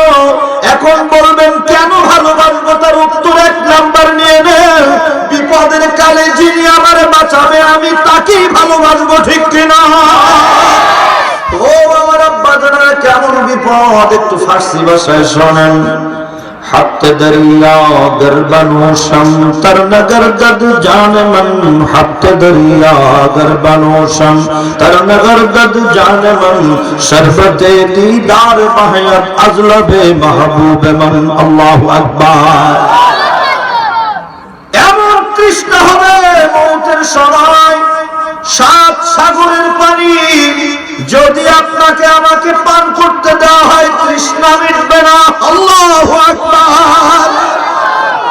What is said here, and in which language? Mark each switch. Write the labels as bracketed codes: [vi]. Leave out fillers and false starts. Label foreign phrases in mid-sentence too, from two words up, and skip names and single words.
[bn] এখন বলবেন কেন ভালোবাসবো? তার উত্তর 1 নাম্বার নিয়ে নেন, বিপদের কালে যিনি আমারে বাঁচাবে আমি তাকেই ভালোবাসবো। ঠিক কিনা? ও আমার আব্বা জানেরা, কেমন বিপদ একটু ফার্সি ভাষায় শোনেন। [fa] حق دریا گر بنوشم تر نگر دد جان من، حق دریا گر بنوشم تر نگر دد جان من، شربت دیدار بحیت از لب محبوب من۔ [ar] الله أكبر. [bn] এমন তৃষ্ণা হবে মৌতের সময়, 7 সাগরের পানি যদি আপনাকে আমাকে পান করতে দেওয়া হয়, তৃষ্ণা মিটবে না। [ar] الله أكبر.